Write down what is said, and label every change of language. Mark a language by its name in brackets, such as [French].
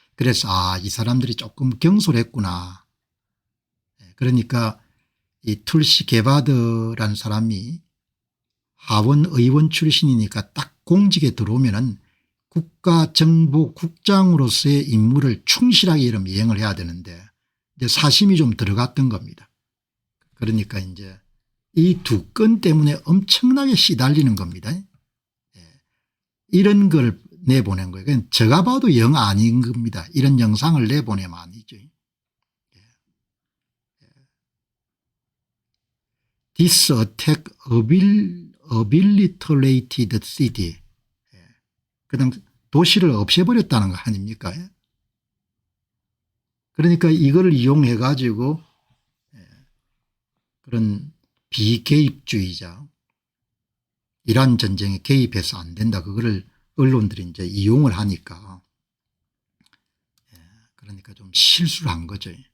[Korean] 그래서 이 사람들이 조금 경솔했구나. 그러니까 이 툴시 게바드라는 사람이 하원 의원 출신이니까 딱 공직에 들어오면은 국가정보국장으로서의 임무를 충실하게 이런 이행을 해야 되는데 이제 사심이 좀 들어갔던 겁니다. 그러니까 이제 이 두 건 때문에 엄청나게 시달리는 겁니다. 이런 걸 내보낸 거예요. 그냥 제가 봐도 영 아닌 겁니다. 이런 영상을 내보내면 아니죠. [English] This attack obliterated city. [Korean] 그다음 도시를 없애버렸다는 거 아닙니까? 그러니까 이걸 이용해 가지고 그런 비개입주의자 이란 전쟁에 개입해서 안 된다. 그거를 언론들이 이제 이용을 하니까 그러니까 좀 실수를 한 거죠.